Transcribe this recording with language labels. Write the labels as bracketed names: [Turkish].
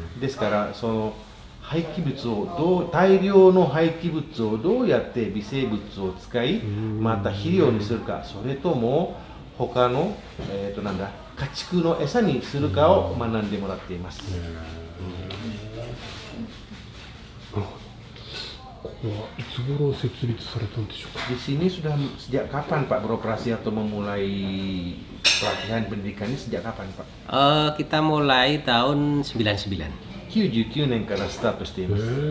[Japanese] ですからその廃棄物を大量の廃棄物をどうやって微生物を使いまた肥料にするか、それとも他の、家畜の餌にするかを学んでもらっています。ここはいつ頃設立されたんでしょうか。 [Indonesian] Di sini sudah sejak kapan Pak beroperasi atau memulai pelatihan pendidikan ini sejak kapan Pak? Kita mulai tahun 99. [Japanese] 99年からスタートしています。